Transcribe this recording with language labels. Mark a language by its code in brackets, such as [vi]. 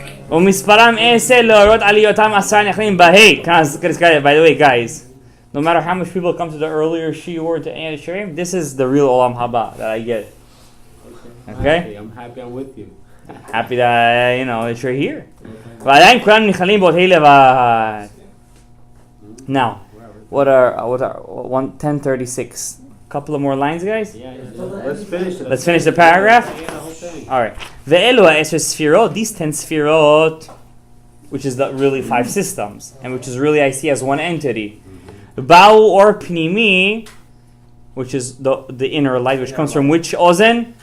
[he] ומספרם 10 להורות על היותם 10 נכללים בה'. [en] By the way, guys, no matter how much people come to the earlier shiur to Eyan Shirim, this is the real Olam Haba that I get. Okay? I'm happy I'm with you. Happy that, that you're here. [he] ועדיין כולם נכללים באותה לבד. Now, what are 1036 [en] Couple of more lines, guys. Yeah. Let's finish it. Let's finish the paragraph. Yeah, the whole thing. All right. Ve'elu ha'esher sfirot, these 10 sfirot, which is the really 5 systems, and which is really I see as one entity. Ba'u or pnimi, which is the inner light, which comes from which ozen?